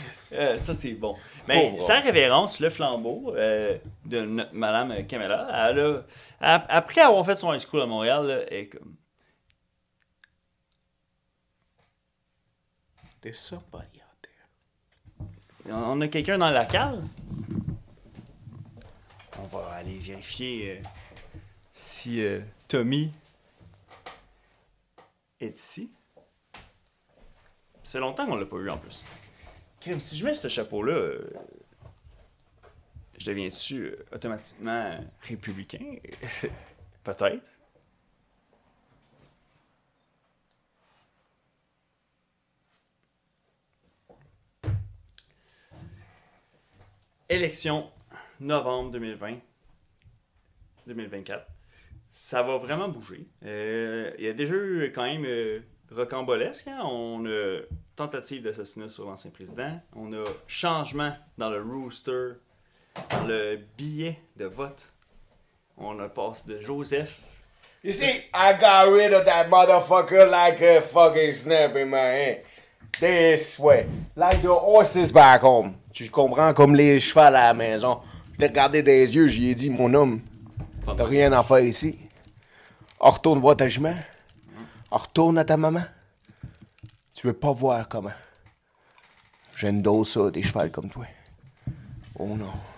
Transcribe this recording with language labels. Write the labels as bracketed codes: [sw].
[fr] Ça, c'est bon. Mais sa révérence, le flambeau de notre Madame Kamala, après avoir fait son high school à Montréal, là, elle est comme... [en] There's somebody out there. [fr] On a quelqu'un dans la cale? On va aller vérifier si Tommy est ici. C'est longtemps qu'on l'a pas eu en plus. Crime, si je mets ce chapeau-là, je deviens-tu automatiquement républicain? Peut-être. Élection novembre 2024. Ça va vraiment bouger. Il y a déjà eu quand même rocambolesque. Hein? On a tentative d'assassinat sur l'ancien président. On a changement dans le rooster, dans le billet de vote. On a passé de Joseph. [en] You see, I got rid of that motherfucker like a fucking snap in my hand. This way. Like the horses back home. [fr] Tu comprends? Comme les chevaux à la maison. Je l'ai regardé dans les yeux, j'y ai dit, mon homme, t'as rien à faire ici. Retourne voir ta jument. Retourne à ta maman. Tu veux pas voir comment. J'aime d'autres ça, des chevals comme toi. Oh non.